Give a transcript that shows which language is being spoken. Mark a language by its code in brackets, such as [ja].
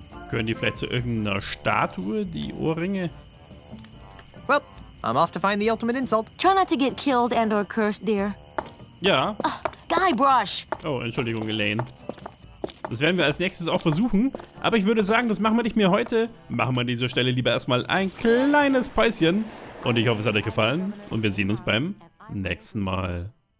[de] Gehören die vielleicht zu irgendeiner Statue, die Ohrringe? [en] Well, I'm off to find the ultimate insult. Try not to get killed and or cursed, dear. [de] Ja. [en] Guybrush! [de] Oh, Entschuldigung, Elaine. Das werden wir als nächstes auch versuchen. Aber ich würde sagen, das machen wir nicht mehr heute. Machen wir an dieser Stelle lieber erstmal ein kleines Päuschen. Und ich hoffe, es hat euch gefallen. Und wir sehen uns beim nächsten Mal.